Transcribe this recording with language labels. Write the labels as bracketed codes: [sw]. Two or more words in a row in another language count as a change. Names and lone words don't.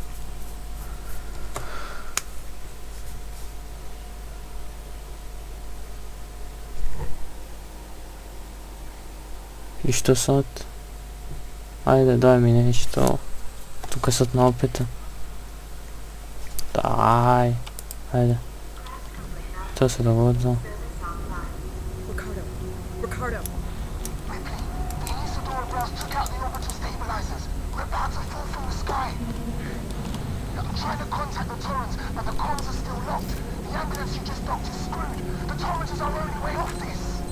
[sr] I što sad? Ajde, daj mi nešto. Tukaj sad na opeta. Daj. Ajde. To se dogodilo. Ricardo. [en] The Isadora blast took out the orbital stabilizers. We're about to fall from the sky. I'm trying to contact the Torrens, but the comms are still locked. The ambulance you just docked is screwed. The Torrens is our only way off this.